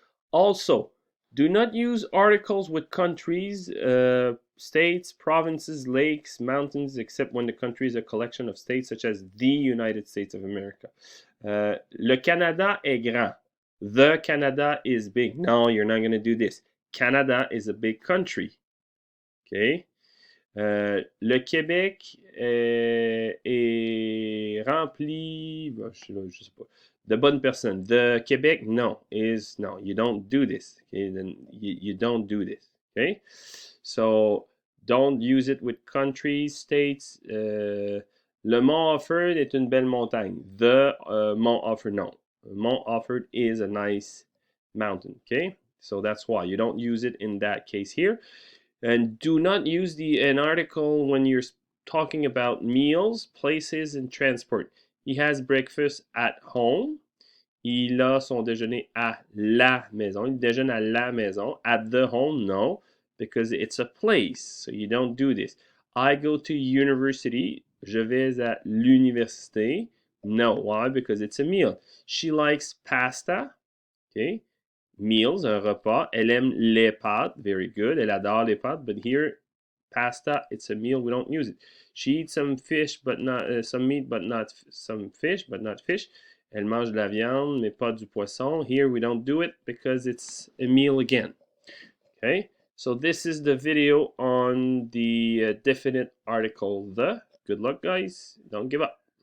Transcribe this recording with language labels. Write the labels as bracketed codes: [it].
[en] Also, do not use articles with countries, states, provinces, lakes, mountains, except when the country is a collection of states such as the United States of America. [fr] Le Canada est grand. [en] The Canada is big. No, you're not going to do this. Canada is a big country. Okay? [fr] Le Québec est rempli, je sais pas, de bonnes personnes. [en] The Québec, no, you don't do this. Okay, then you don't do this. Okay, so don't use it with countries, states. [fr] Le Mont Offord est une belle montagne. [en] The Mont Offord, no. Mont Offord is a nice mountain. Okay, so that's why you don't use it in that case here. And do not use an article when you're talking about meals, places, and transport. He has breakfast at home. [fr] Il a son déjeuner à la maison. Il déjeune à la maison. [en] At the home, no, because it's a place. So you don't do this. I go to university. [fr] Je vais à l'université. [en] No, why? Because it's a meal. She likes pasta. Okay. [fr] Meals, un repas. Elle aime les pâtes. [en] Very good. [fr] Elle adore les pâtes. [en] But here, pasta, it's a meal, we don't use it. She eats some fish, but not some meat, but not some fish, but not fish. [fr] Elle mange de la viande, mais pas du poisson. [en] Here we don't do it because it's a meal again. Okay, so this is the video on the definite article the. Good luck, guys. Don't give up.